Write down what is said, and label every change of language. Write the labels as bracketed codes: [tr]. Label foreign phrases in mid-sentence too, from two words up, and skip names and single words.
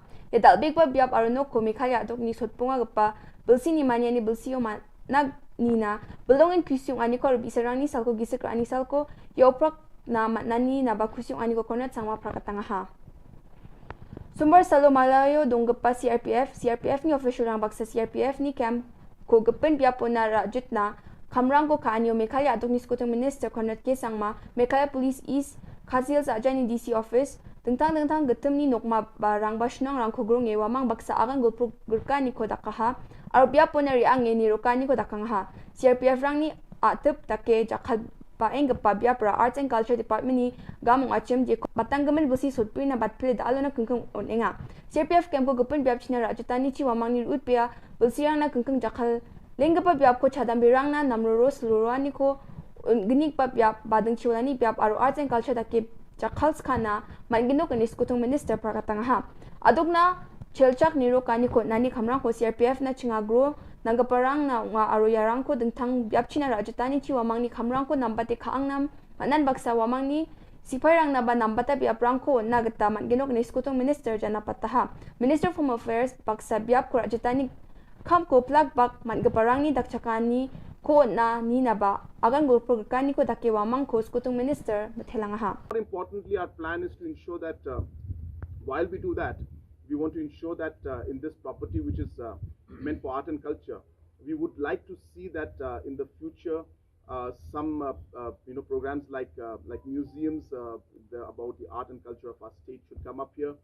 [grt] Ya dalbig pa biap aruno ko mikaya adok ni sotpunga gapa bilsi ni manya ni bilsi o nag nina belongin kusyong ani ko bisarang ni salko gisik ani salko ya oprak na matnani na bakusyong ani ko Conrad Sangma parakatangaha. Sumber Salo Malayo donggapa CRPF ni official rang baksa CRPF ni camp ko gapen biapo na rajut na kamrang ko kaanyo Mekalya adok ni skutung Minister Conrad K. Sangma Mekalya Police East Kazil sa ajan ni [en] DC office [grt] tentang getem ni nokma barang basnang rang ko grong wamang baksa akan gulpro gurka ni ko dakaha ar biapo na riang ni rokani ko dakangha CRPF rang ni atep take jakal paeng gapa biapra Arts and Culture Department ni gamong achem je batanggamen busi sutpui na batpile dalo na kengkeng onenga CRPF campo gapen biap china rajutani chi wamang ni utpia bulsiang na kengkeng jakal Lenggapa biap ko chadam birang na namruro seluruhani ko genik pa biap badeng ciulani biap aru [en] arts and culture [grt] daki jakhals khana manginok ni skutung minister prakatang ha. Adukna chelchak niro kani ko nani khamrang ko CRPF na chingagro nanggaparang na nga aru yarang ko dengtang biap china rajutani chi wamang ni khamrang ko nambate khaangnam manan baksa wamang ni siparang na ba nambata biap rangko nagata manginok ni skutung minister jana pataha. Minister of Home Affairs baksa biap ko rajutani kam ko plug bak mangaparang ni dakchakani ko na ni na ba agan gulpur kani ko dake wamang ko skutung minister mathelang ha. [en] More importantly, our plan is to ensure that while we do that, we want to ensure that in this property, which is meant for art and culture, we would like to see that in the future some programs like museums about the art and culture of our state should come up here.